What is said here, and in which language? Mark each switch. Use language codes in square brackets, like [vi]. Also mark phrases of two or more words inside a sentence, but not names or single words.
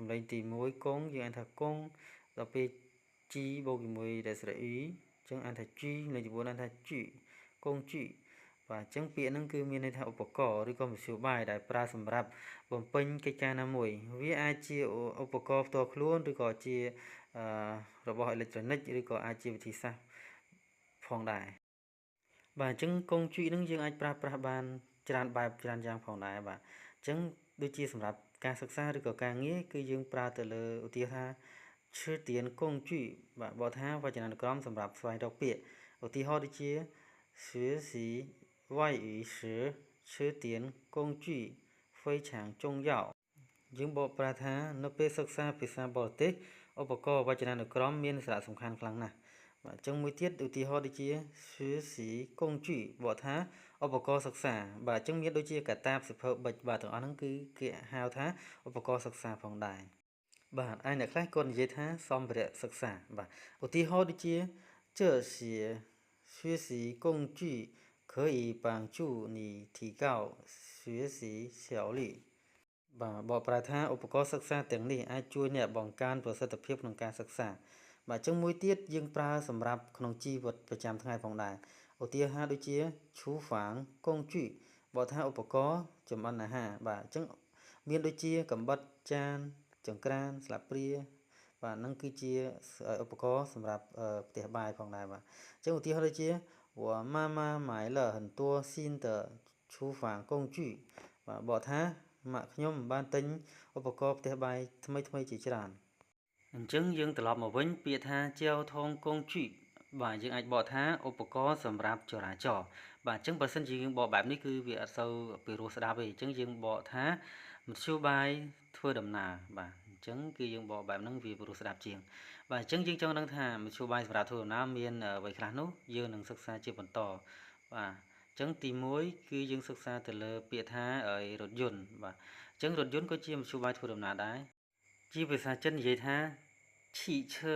[km] ឡេងទី1កងយើងអានថាកងដល់ពេលជីបូកជាមួយដែលស្រៈ E អញ្ចឹងអានថាជីលេខទី4អានថាជីកងជីបាទអញ្ចឹងពាក្យហ្នឹងគឺមានន័យថាឧបករណ៍ឬក៏មធ្យោបាយដែលប្រើសម្រាប់បំពេញកិច្ចការណាមួយវាអាចជាឧបករណ៍ផ្ទាល់ខ្លួនឬក៏ជារបស់អេឡិចត្រូនិកឬក៏អាចជាវិធីសាស្ត្រផងដែរបាទអញ្ចឹងកងជីហ្នឹងយើងអាចប្រើប្រាស់បានច្រើនបែបច្រើនយ៉ាងផងដែរបាទអញ្ចឹងដូច ជាសម្រាប់ការសិក្សាឬក៏ការងារគឺយើងប្រើទៅលើឧទាហរណ៍ [zh] 词典工具 [km] បាទបកថាវចនានុក្រមសម្រាប់ស្វែងរកពាក្យឧទាហរណ៍ដូចជា [zh] 学习外语时吃点工具非常重要 [km] យើងបកប្រែថានៅពេលសិក្សាភាសាបរទេសឧបករណ៍វចនានុក្រមមានសារៈសំខាន់ខ្លាំងណាស់បាទអញ្ចឹងមួយទៀតឧទាហរណ៍ដូចជា [zh] 学习工具 [km] បកថាឧបករណ៍សិក្សាបាទអញ្ចឹង មានដូចជាកាតាបសិភៅប៊ិចបាទទាំងអស់ហ្នឹងគឺគេហៅថាឧបករណ៍សិក្សាផងដែរបាទឯអ្នកខ្លះគាត់និយាយថាសម្ភារៈសិក្សាបាទឧទាហរណ៍ដូចជា [zh] 这些学习工具可以帮助你提高学习效率 [km] បាទបកប្រែថាឧបករណ៍សិក្សាទាំងនេះអាចជួយអ្នកបង្កើនប្រសិទ្ធភាពក្នុង ការសិក្សាបាទអញ្ចឹងមួយទៀតយើងប្រើសម្រាប់ក្នុងជីវិតប្រចាំថ្ងៃផងដែរឧទាហរណ៍ដូចជា [zh] 厨房工具 [km] បកថាឧបករណ៍ចម្អិនអាហារបាទអញ្ចឹងមានដូចជាកាំបិតចានចង្ក្រានស្លាបព្រាបាទហ្នឹងគឺជាឧ បករណ៍សម្រាប់ផ្ទះបាយផងដែរបាទអញ្ចឹងឧទាហរណ៍ដូចជា [zh] 我妈妈买了很多新的厨房工具 [km] បាទបកថាម៉ាក់ខ្ញុំបានទិញឧបករណ៍ផ្ទះបាយថ្មីជា ច្រើនអញ្ចឹងយើងត្រឡប់មកវិញពាក្យថា [zh] 交通工具 [km] បាទយើងអាចបកថាឧបករណ៍សម្រាប់ចរាចរណ៍ បាទអញ្ចឹងបើសិនជាយើងបកបែបនេះគឺវាអត់សូវពីរោះស្ដាប់ទេអញ្ចឹងយើងបកថាមធ្យោបាយធ្វើដំណើរបាទអញ្ចឹងគឺយើងបកបែបហ្នឹងវាពីរោះស្ដាប់ជាងបាទអញ្ចឹងយើងចង់ដឹងថាមធ្យោបាយសម្រាប់ធ្វើដំណើរមានអ្វីខ្លះនោះយើងនឹងសិក្សាជាបន្តបាទអញ្ចឹងទី1គឺយើងសិក្សាទៅលើពាក្យថារថយន្តបាទអញ្ចឹងរថយន្តក៏ជាមធ្យោបាយធ្វើដំណើរដែរជាភាសាចិននិយាយថា汽车